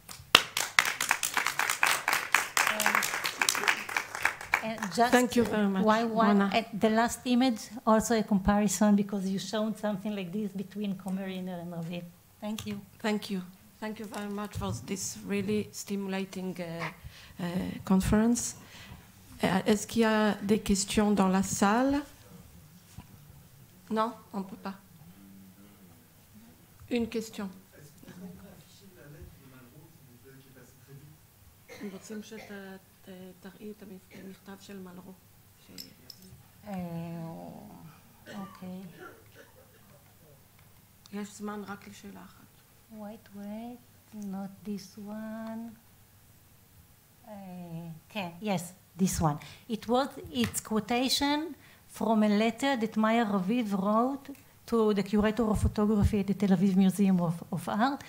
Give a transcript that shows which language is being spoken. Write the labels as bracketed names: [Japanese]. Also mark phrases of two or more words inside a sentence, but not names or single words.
[English] Thank you very much. The last image, also a comparison, because you showed something like this between Komer-Iner and Raviv. Thank you. Thank you. Thank you very much for this really stimulating conference. [French] Est-ce qu'il y a des questions dans la salle? Non, on ne peut pas. Une question. [Hebrew] רוצים שתראי את המכתב של מלרו. אוקיי. יש זמן רק לשאלה אחת. [English] Wait, not this one. Yes, this one. It's quotation from a letter that Maya Raviv wrote to the curator of photography at the Tel Aviv Museum of Art.